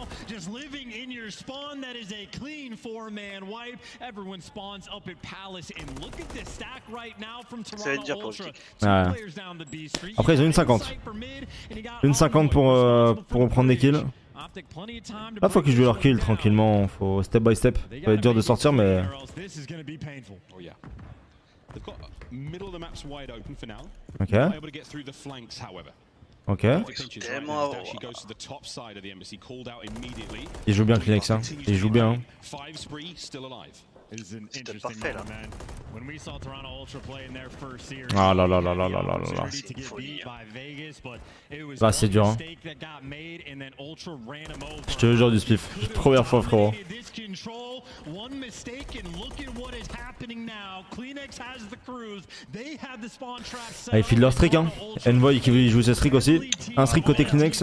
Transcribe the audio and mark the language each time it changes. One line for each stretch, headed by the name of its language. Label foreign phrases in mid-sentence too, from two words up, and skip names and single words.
French: Ça va être dur pour Optic. Ouais. Après, ils ont une 50. Une 50 pour reprendre des kills. Là, faut qu'ils jouent leur kill tranquillement. Faut
English: step by step.
French: Ça va être dur de sortir, mais. Ok. Ok. Il joue bien Kleenex, hein. Il joue bien. C'était parfait là. Ah là là là là là là là. Là c'est dur hein. Je te jure du spliff. Première fois frérot. Ah, ils filent leur streak hein. Envoy qui joue ses streaks aussi. Un streak côté Kleenex.